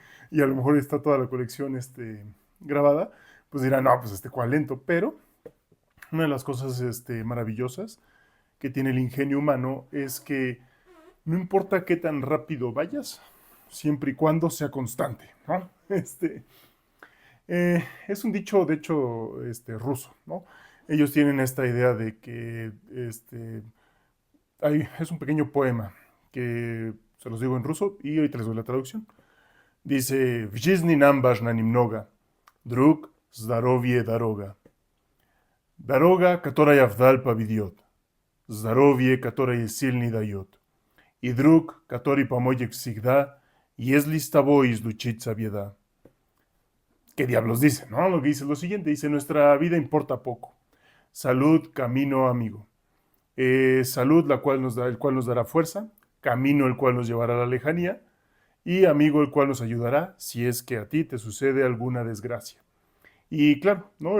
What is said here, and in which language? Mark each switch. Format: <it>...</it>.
<es>Y a lo mejor está toda la colección grabada, pues dirán, no, pues cuál lento, pero una de las cosas maravillosas que tiene el ingenio humano es que no importa qué tan rápido vayas, siempre y cuando sea constante, ¿no? Es un dicho, de hecho, ruso, ¿no? Ellos tienen esta idea de que es un pequeño poema que se los digo en ruso y ahorita les doy la traducción.</es> <ru>Dice, в жизни нам важно немного, друг, здоровье, дорога. Дорога, которая вдаль поведет, здоровье, которое сильный дает. И друг, который поможет всегда, если с тобой излучится беда.</ru> <es>¿Qué diablos dice? ¿No? Lo que dice es lo siguiente, dice, nuestra vida importa poco. Salud, camino, amigo. Salud, el cual nos dará fuerza, camino, el cual nos llevará a la lejanía, y amigo, el cual nos ayudará si es que a ti te sucede alguna desgracia. Y claro, ¿no?</es>